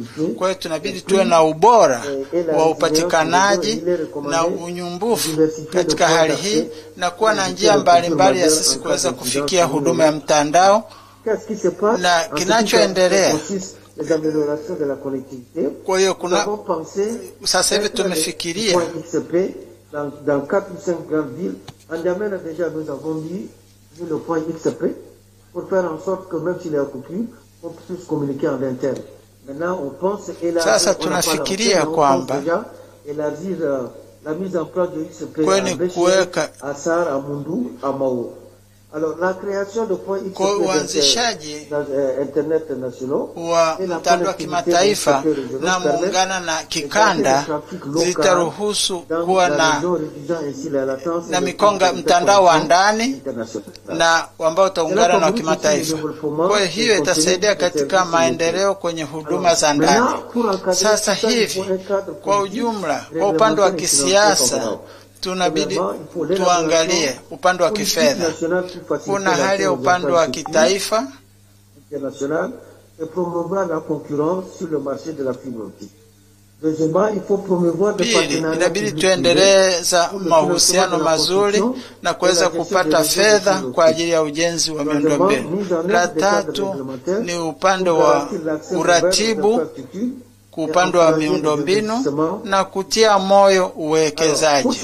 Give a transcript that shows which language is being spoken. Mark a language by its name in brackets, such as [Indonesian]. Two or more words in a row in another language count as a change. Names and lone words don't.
[Swahili] Kwa hiyo tunabidi tuwe na ubora wa upatikanaji na unyumbufu katika hali hii, na kuwa na njia mbalimbali ya sisi kuweza kufikia huduma ya mtandao. Na kinachoendelea, kwa hiyo kuna sasa hivi tumefikiria [French] dans 4 ou 5 grandes villes. En Diamène déjà nous avons mis le point XP pour faire en sorte que même s'il y a coupure, on puisse communiquer en interne. Maintenant on pense élargir. [Swahili] Sasa tunafikiria kwamba [French] élargir la mise en place de XP à Sar, à Mundu, à Mao. Alors la création de points XP internet nationaux [Swahili] wa mtandao wa kimataifa na muungana na kikanda zitaruhusu kuwa na mikonga mtandao wa ndani na ambao utaungana na kimataifa. Kwa hiyo itasaidia katika maendeleo kwenye huduma za ndani. Sasa hivi kwa ujumla, kwa upande wa kisiasa tunabidi tuangalie upande wa kifedha. Kuna hali ya upande wa kitaifa [French] international et promouvoir la concurrence sur le marché de la fibre optique. [Swahili] Pili, inabidi tuendeleza mahusiano mazuri na kuweza kupata fedha kwa ajili ya ujenzi wa miundombinu. La tatu ni upande wa uratibu, upande wa miundombinu na kutia moyo uwekezaji.